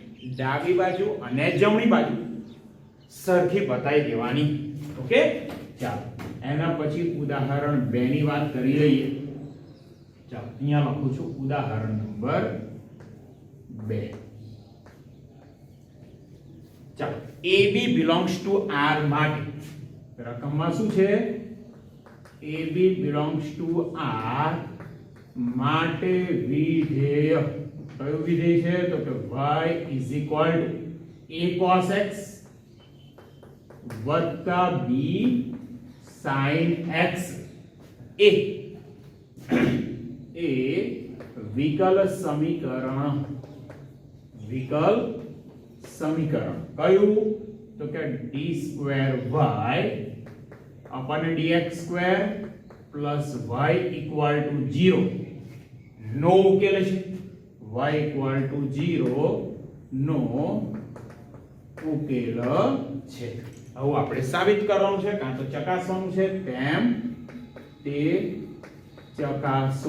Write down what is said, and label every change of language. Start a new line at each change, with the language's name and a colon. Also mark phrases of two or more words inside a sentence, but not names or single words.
Gujarati: ડાબી બાજુ અને જમણી બાજુ સરખી બતાવી દેવાની. ઓકે, ચાલો એના પછી ઉદાહરણ 2 ની વાત કરી લઈએ. ચાલો અહીંયા લખું છું ઉદાહરણ નંબર 2. ચાલો
English: AB belongs to R
Gujarati: માટે રકમમાં શું છે?
English: AB belongs to R
Gujarati: માટે વિધેય. કયું વિધેય છે? તો કે
English: y is equal to a cos x વત્તા b sin x
Gujarati: એ વિકલ સમીકરણ. વિકલ સમીકરણ કયું? તો કે
English: d2y upon dx² plus y equal to 0
Gujarati: નો ઉકેલ છે.
English: y equal to 0
Gujarati: નો ઉકેલ છે. હવે આપણે સાબિત કરવાનું છે કાં તો ચકાસવાનું છે, તેમ તે ચકાસો.